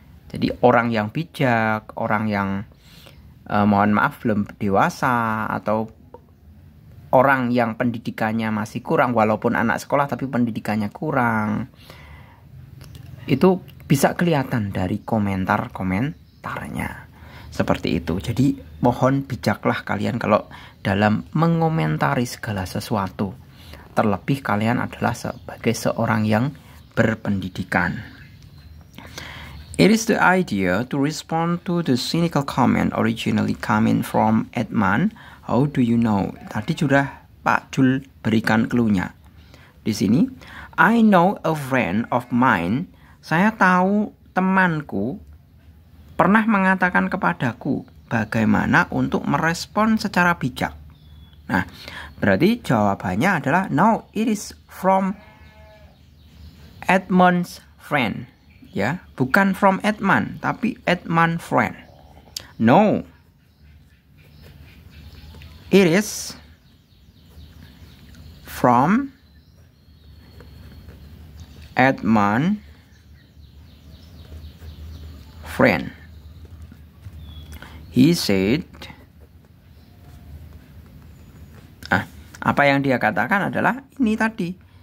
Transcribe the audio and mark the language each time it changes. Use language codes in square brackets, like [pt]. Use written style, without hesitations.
[id] Jadi orang yang bijak, orang yang mohon maaf belum dewasa, atau orang yang pendidikannya masih kurang, walaupun anak sekolah tapi pendidikannya kurang, itu bisa kelihatan dari komentarnya. Seperti itu. Jadi mohon bijaklah kalian kalau dalam mengomentari segala sesuatu. Terlebih kalian adalah sebagai seorang yang berpendidikan. [en] It is the idea to respond to the cynical comment originally coming from Edman. How do you know? [id] Tadi sudah Pak Jul berikan clue-nya. Di sini, [en] I know a friend of mine. [id] Saya tahu temanku pernah mengatakan kepadaku bagaimana untuk merespon secara bijak. Nah, berarti jawabannya adalah [en] no, it is from Edmund's friend. [id] Ya, bukan [en] from Edmund, [id] tapi Edmund friend. [en] No, it is from Edmund friend. He said, [id] apa yang dia katakan adalah ini tadi.